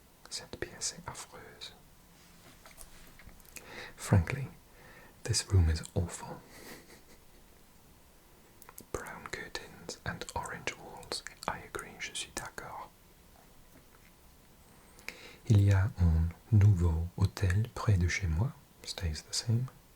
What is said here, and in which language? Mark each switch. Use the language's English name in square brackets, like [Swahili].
[French] Cette pièce est affreuse. [English] Frankly, this room is awful. Brown curtains and orange walls. I agree, [French] je suis d'accord. Il y a un nouveau hôtel près de chez moi. [English] Stays the same.